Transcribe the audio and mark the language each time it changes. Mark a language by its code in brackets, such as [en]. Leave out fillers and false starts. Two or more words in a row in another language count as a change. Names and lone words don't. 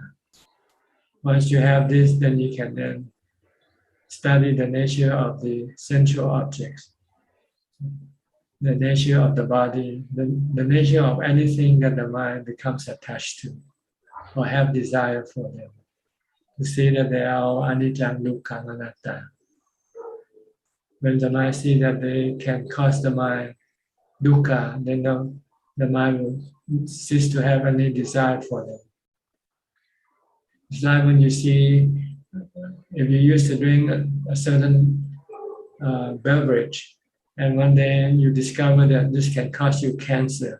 [en] Once you have this, then you can then study the nature of the sensual objects, the nature of the body, the nature of anything that the mind becomes attached to or have desire for them. To see that they are all [pi] anicca, dukkha, anatta. [en] When the mind sees that they can cause the mind dukkha, then the mind will cease to have any desire for them. It's like when you see, if you used to drink a certain beverage, and one day you discover that this can cause you cancer.